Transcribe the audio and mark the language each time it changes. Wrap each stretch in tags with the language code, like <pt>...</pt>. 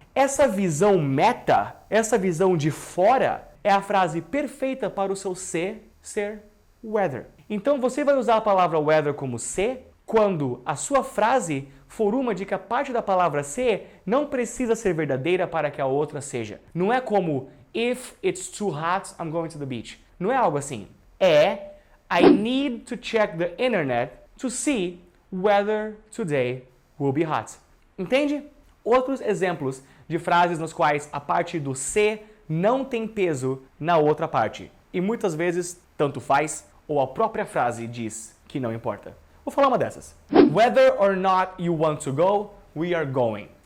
<pt>Essa visão meta, essa visão de fora, é a frase perfeita para o seu se ser whether. Então você vai usar a palavra whether como se quando a sua frase for uma de que a parte da palavra se não precisa ser verdadeira para que a outra seja. Não é como</pt> <en>if it's too hot, I'm going to the beach.</en> <pt>Não é algo assim. É</pt> <en>I need to check the internet to see whether today will be hot.</en> <pt>Entende? Outros exemplos de frases nas quais a parte do se não tem peso na outra parte. E muitas vezes, tanto faz, ou a própria frase diz que não importa. Vou falar uma dessas.</pt> <en>Whether or not you want to go, we are going.</en>